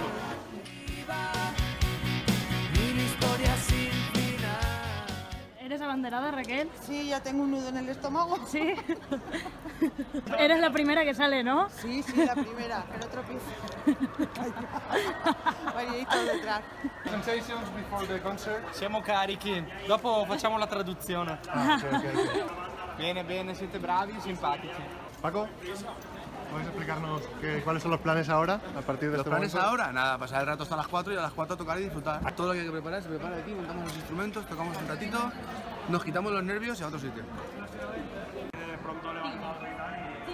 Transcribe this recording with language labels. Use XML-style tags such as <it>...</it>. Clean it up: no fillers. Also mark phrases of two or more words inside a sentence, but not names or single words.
<es>Mil historias sin final. ¿Eres abanderada, Raquel? Sí, ya tengo un nudo en el estómago. Sí. Eres la primera que sale, ¿no? Sí, la primera, que no tropiece. Varietto detrás.</es> <en>Presentations before the concert.</en> <it>Siamo carichi, dopo facciamo la traduzione. Ah, ok. Bene, siete bravi, simpatici.</it> <es>Paco, ¿puedes explicarnos cuáles son los planes ahora, a partir de Los este planes momento? ahora, nada, pasar el rato hasta las 4 y a las 4 tocar y disfrutar. Todo lo que hay que preparar se prepara aquí, montamos los instrumentos, tocamos un ratito, nos quitamos los nervios y a otro sitio. Pronto levantado y tal.</es>